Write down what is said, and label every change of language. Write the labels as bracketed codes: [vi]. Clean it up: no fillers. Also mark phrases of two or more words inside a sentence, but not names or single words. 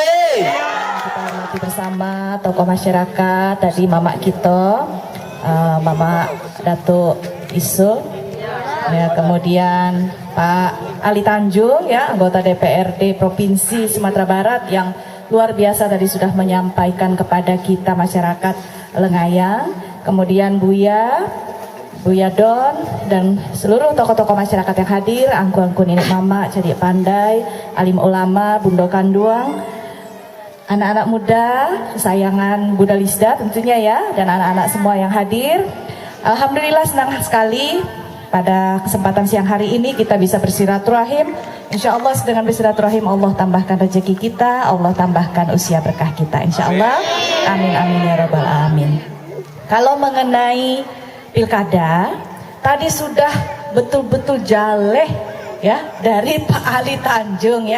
[id] Kita hormati bersama tokoh masyarakat tadi Mama kita, Mama Datuk Isul, ya, kemudian Pak Ali Tanjung ya anggota DPRD Provinsi Sumatera Barat yang luar biasa tadi sudah menyampaikan kepada kita masyarakat Lengayang, kemudian Buya Don dan seluruh tokoh-tokoh masyarakat yang hadir, angku-angku nenek mama, cadik pandai, alim ulama, [min] bundo kanduang, [id] anak-anak muda kesayangan Bunda Lisda tentunya ya, dan anak-anak semua yang hadir. Alhamdulillah senang sekali pada kesempatan siang hari ini kita bisa bersilaturahim. [ar] إن شاء الله [id] dengan bersilaturahim Allah tambahkan rezeki kita, Allah tambahkan usia berkah kita [ar] إن شاء الله. آمين آمين يا رب العالمين. [id] Kalau mengenai pilkada tadi sudah betul-betul jaleh ya dari Pak Ali Tanjung ya.